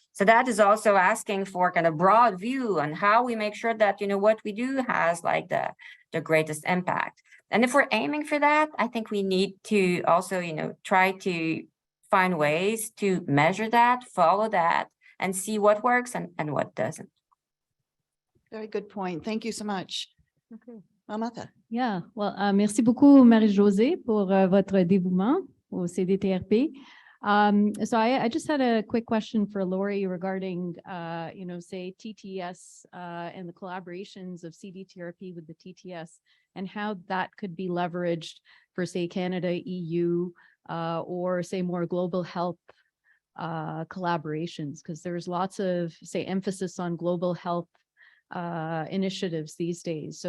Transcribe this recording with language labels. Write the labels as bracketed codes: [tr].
[en] So that is also asking for kind of broad view on how we make sure that, what we do has like the greatest impact. And if we're aiming for that, I think we need to also, try to find ways to measure that, follow that, and see what works and what doesn't. Very good point. Thank you so much. Okay. Mamata. Yeah, well, [fr] merci beaucoup, Marie-Josée, pour votre dévouement au CDTRP. [en] So I just had a quick question for Lori regarding, say TTS and the collaborations of CDTRP with the TTS and how that could be leveraged for, say, Canada, EU, or say more global health collaborations, because there's lots of, say, emphasis on global health initiatives these days.